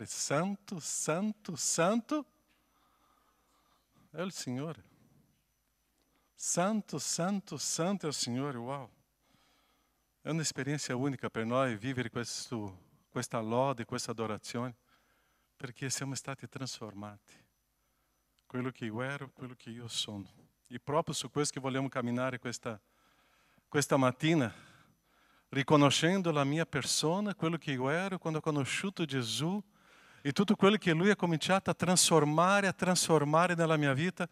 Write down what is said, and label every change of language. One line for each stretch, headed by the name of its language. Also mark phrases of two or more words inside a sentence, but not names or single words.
Portuguese: Santo, santo, santo é o Senhor. Santo, santo, santo é o Senhor.
Italian: Uau!
Portuguese: É uma experiência única
Italian: per noi vivere questa lode, questa adorazione, perché siamo stati trasformati. Quello che io ero, quello che io sono. E proprio su questo che vogliamo camminare questa mattina, riconoscendo la mia persona, quello che io ero quando ho conosciuto Gesù e tutto quello che Lui ha cominciato a trasformare nella mia vita.